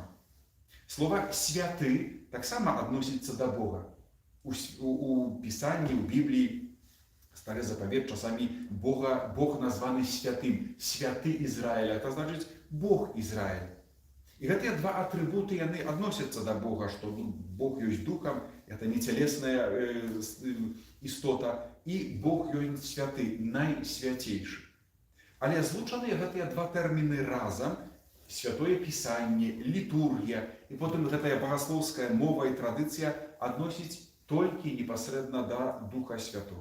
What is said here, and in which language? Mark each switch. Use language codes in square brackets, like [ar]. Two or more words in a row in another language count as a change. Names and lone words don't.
[be] Слово «святы» таксама адносіцца да Бога. У Писанні, у Бібліі, Стары Запавет, часамі Бог названы святым. Святы Ізраіля, это значыць Бог Ізраіля. И гэтыя два атрибуты, яны адносяцца да Бога, што Бог ёсць духом, [ru] это не телесная [be] істота, і Бог ёсць святы, найсвятейшы. Але злучаныя гэтыя два тэрміны разам, Святое Пісанне, літургія, і потым гэтая багаслоўская мова і традыцыя адносіць толькі непасрэдна да Духа Святого.